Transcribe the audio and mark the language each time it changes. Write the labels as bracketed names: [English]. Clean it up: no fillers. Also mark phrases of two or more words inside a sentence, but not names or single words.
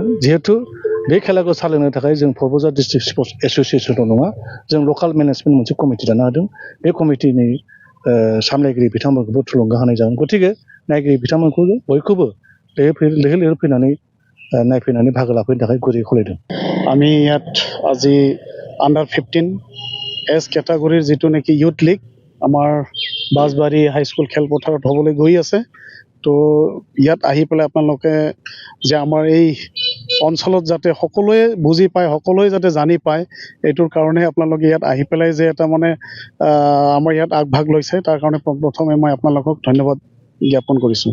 [Bodo] जिहेथु बे खेलाखौ सालायनो थाखाय जों परबजरा डिस्ट्रिक्ट स्पर्ट्स एस'सिएशनल' नङा, जों [English] local management [Bodo] मोनसे कमिटि दानो हादों। बे कमिटिनि सामलायगिरि बिथांमोनखौबो थुलुंगा होनाय जागोन। गतिके नायगिरि बिथांमोनखौ बयखौबो लैहोर फैनानै नायफैनानै बाहागो लाफैनो थाखाय गुरै खावलायदों। [Assamese] আমি ইয়াত আজি [English] under 15 age category [Assamese] যিটো নেকি ইউথ লীগ আমাৰ বাছবাৰী হাইস্কুল খেলপথাৰত হ'বলৈ গৈ আছে। তো ইয়াত আহি পেলাই আপোনালোকে যে আমাৰ এই অঞ্চলত যাতে সকলোৱে বুজি পায়, সকলোৱে যাতে জানি পায়, এইটোৰ কাৰণে আপোনালোকে ইয়াত আহি পেলাই যে এটা মানে আমাৰ ইয়াত আগভাগ লৈছে, তাৰ কাৰণে প্ৰথমে মই আপোনালোকক ধন্যবাদ জ্ঞাপন কৰিছোঁ।